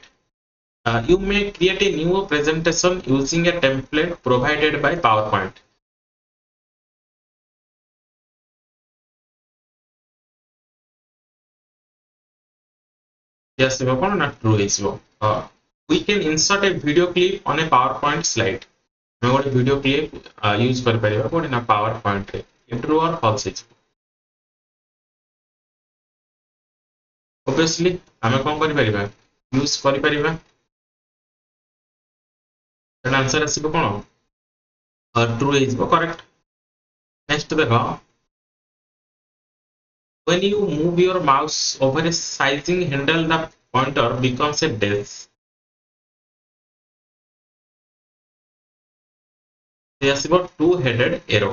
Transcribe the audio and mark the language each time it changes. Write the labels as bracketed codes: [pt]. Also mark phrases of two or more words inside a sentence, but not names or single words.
[en] You may create a new presentation using a template provided by PowerPoint. Yes, not true ହେଇଯିବ. We can insert a video clip on a PowerPoint slide. [or] ଆମେ ଗୋଟେ [en] video clip [or] use କରିପାରିବା କୋଉଠି ନା PowerPoint ରେ. [en] True or false [or] ହେଇଯିବ? Obviously ଆମେ କଣ କରିପାରିବା? use କରିପାରିବା. [en] then answer [or] ଆସିବ କଣ? True ହେଇଯିବ, correct. [en] Next ଦେଖ, when you move your mouse over a sizing handle, the pointer becomes a dash. ଆସିବ two-headed arrow.